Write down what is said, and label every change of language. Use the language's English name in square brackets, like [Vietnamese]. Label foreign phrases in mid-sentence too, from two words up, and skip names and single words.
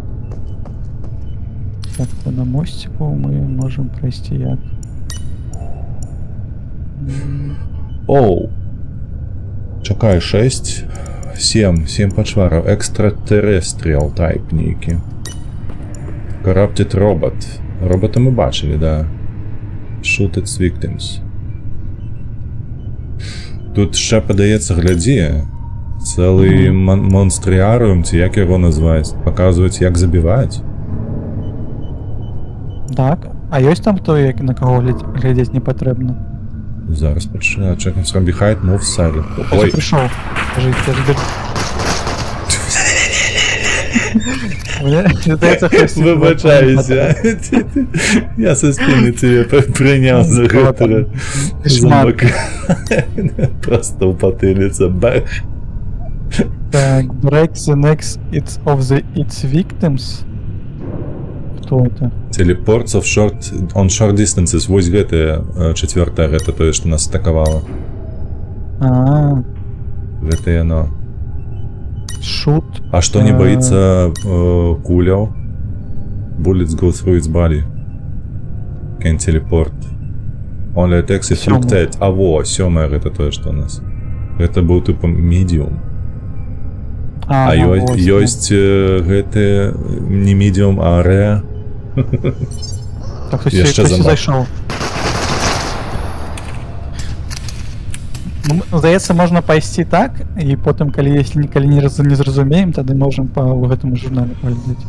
[Belarusian] Так, то на мосціку мы можам прайсці як? Оу. Чакай, 6, 7 пачвараў. [English] extraterrestrial type нейкі. Corrupted Robot. [Belarusian] Робота мы бачылі, да. [English] Shoot its victims. [Belarusian] Тут ще, падаецца, глядзі. Цэлы монстрыарыум, ці як яго назваць. Паказваюць, як забіваць. Так, а ёсць там той, на каго глядзець не патрэбна? Зараз пачынаю. [English] Checking from behind, move silent. [Belarusian] Ой, прыйшоў. Кажи, [Russian] я жду. [Belarusian] Выбачаюся. Я [Russian] со спины тебе [Belarusian] прыняў за гэтага замок. Просто ў патыліца. Бах. Так, [English] break the necks of its victims. [Russian] Кто это? [English] Teleports of on short distances. [Belarusian] Вось гэтая чацвёртая, гэта тое, што нас атакавала. Гэта яно. Shoot. А што не баіцца куляў? [English] Bullets go through its body. Can teleport. Only attacks if fluctuate. [Belarusian] А во, сёмая гэта тое, што у нас. Гэта быў тыпу medium. А ёсць гэты не medium, а rare. Так, хтось зайшоў. Здаецца, можна пайсці так, і потым, калі не зразумеем, тады можам па гэтаму журнале паглядзець.